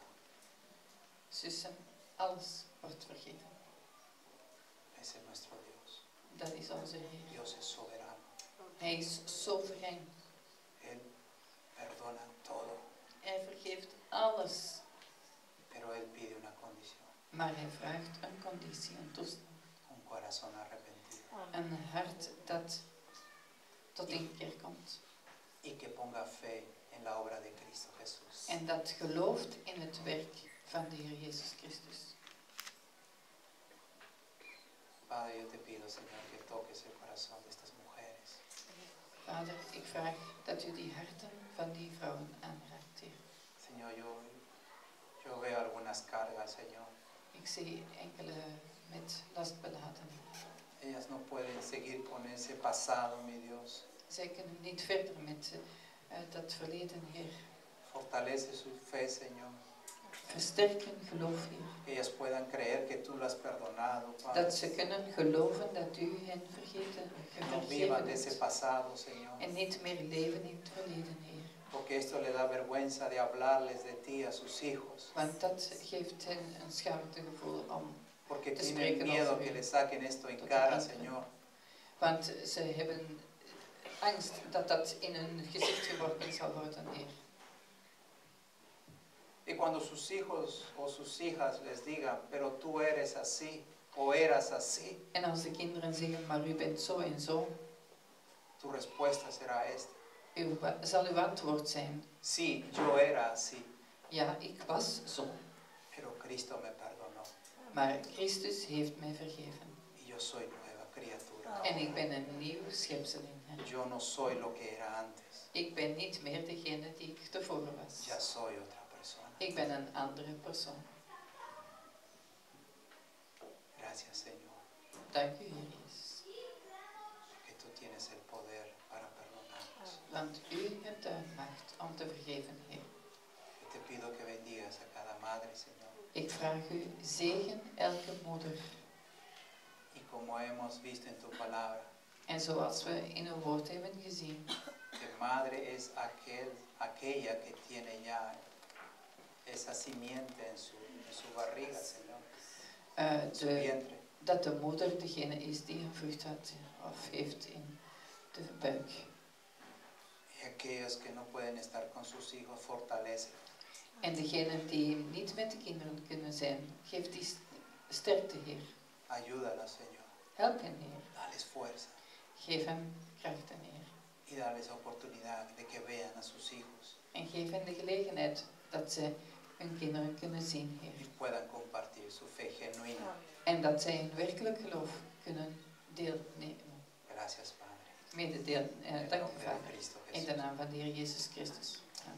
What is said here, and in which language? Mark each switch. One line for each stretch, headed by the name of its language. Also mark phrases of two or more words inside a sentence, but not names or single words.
Dutch: Zussen, alles wordt vergeven.
Spanish: Ese es nuestro Dios.
Dutch: Dat is onze Heer.
Spanish: Dios es soberano.
Dutch: Hij is soeverein.
Spanish: Él perdona todo.
Dutch: Hij vergeeft alles.
Spanish: Pero Él pide una condición.
Dutch: Maar hij vraagt een conditie, een toestand.
Spanish: Un corazón arrepentido.
Dutch: Een hart dat tot inkeer komt.
Spanish: Y que ponga fe en la obra de Cristo Jesús.
Dutch: En dat gelooft in het werk van de Heer Jezus Christus.
Spanish: Padre, yo te pido, Señor, que toques el corazón de estas mujeres.
Dutch: Vader, ik vraag dat u die harten van die vrouwen aanraakt, Heer.
Spanish: Señor, yo veo algunas cargas, Señor.
Dutch: Ik zie enkele met last beladen.
Spanish: Ellas no pueden seguir con ese pasado, mi Dios.
Dutch: Zij kunnen niet verder met dat verleden, Heer.
Spanish: Fortalece su fe, Señor.
Dutch: Versterk hun geloof, Heer.
Spanish: Que ellas puedan creer que tú lo has perdonado, Padre.
Dutch: Dat ze kunnen geloven dat u hen
Spanish: No vivan de ese
Dutch: hebt.
Spanish: pasado, Señor.
Dutch: En niet meer leven in het verleden, Heer.
Spanish: Porque esto le da vergüenza de hablarles de ti a sus hijos.
Dutch: Want dat geeft hen een schaamtegevoel om.
Spanish: Porque
Dutch: Te
Spanish: tienen
Dutch: spreken
Spanish: miedo
Dutch: over
Spanish: que
Dutch: u.
Spanish: le saquen esto en
Dutch: Tot
Spanish: cara,
Dutch: de kinderen.
Spanish: Señor.
Dutch: Want ze hebben angst dat dat in hun gezicht geworpen zal worden, Heer.
Spanish: Y cuando sus hijos o sus hijas les digan, pero tú eres así o eras así,
Dutch: En als de kinderen zeggen, maar u bent zo en zo,
Spanish: tu respuesta será esta.
Dutch: zal uw antwoord zijn,
Spanish: Sí, yo era así,
Dutch: ja, ik was zo.
Spanish: pero Cristo me perdonó
Dutch: Maar Christus heeft mij vergeven.
Spanish: y yo soy nueva criatura.
Dutch: En ik ben een nieuw schepsel in hem.
Spanish: Yo no soy lo que era antes,
Dutch: Ik ben niet meer degene die ik tevoren was.
Spanish: ya soy otra persona.
Dutch: Ik ben een andere persoon.
Spanish: Gracias, Señor,
Dutch: Dank u, Heer Jezus.
Spanish: que tú tienes el poder para perdonarnos.
Dutch: Want u hebt de macht om te vergeven, Heer.
Spanish: Yo te pido que bendigas a cada madre, Señor,
Dutch: Ik vraag u, zegen elke moeder.
Spanish: y como hemos visto en tu palabra,
Dutch: En zoals we in uw woord hebben gezien,
Spanish: que madre es aquella que tiene ya esa simiente en su barriga, Señor, en su vientre.
Dutch: dat de moeder degene is die een vrucht had of heeft in de buik.
Spanish: Y aquellos que no pueden estar con sus hijos, fortalece.
Dutch: En degenen die niet met de kinderen kunnen zijn, geef die sterkte, Heer.
Spanish: Ayúdalos, Señor.
Dutch: Help hen, Heer.
Spanish: Dales fuerza
Dutch: Geef hem krachten, Heer.
Spanish: y dales oportunidad de que vean a sus hijos
Dutch: En geef hen de gelegenheid dat ze hun kinderen kunnen zien, Heer.
Spanish: y puedan compartir su fe genuina.
Dutch: En dat zij hun werkelijk geloof kunnen deelnemen.
Spanish: Gracias, Padre.
Dutch: Mededelen.
Spanish: En el
Dutch: Dank u,
Spanish: nombre de
Dutch: Vader.
Spanish: Cristo
Dutch: In
Spanish: Jesús.
Dutch: de naam van de Heer Jezus Christus.